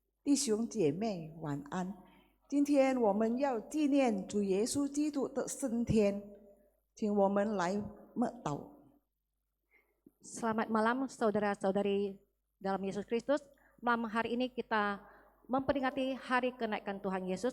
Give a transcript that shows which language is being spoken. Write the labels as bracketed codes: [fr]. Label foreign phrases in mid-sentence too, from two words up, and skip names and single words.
[zh] 弟兄姐妹晚安。今天我们要纪念主耶稣基督的升天，请我们来默祷。 [id] Selamat malam saudara-saudari dalam Yesus Kristus. Malam hari ini kita memperingati hari kenaikan Tuhan Yesus.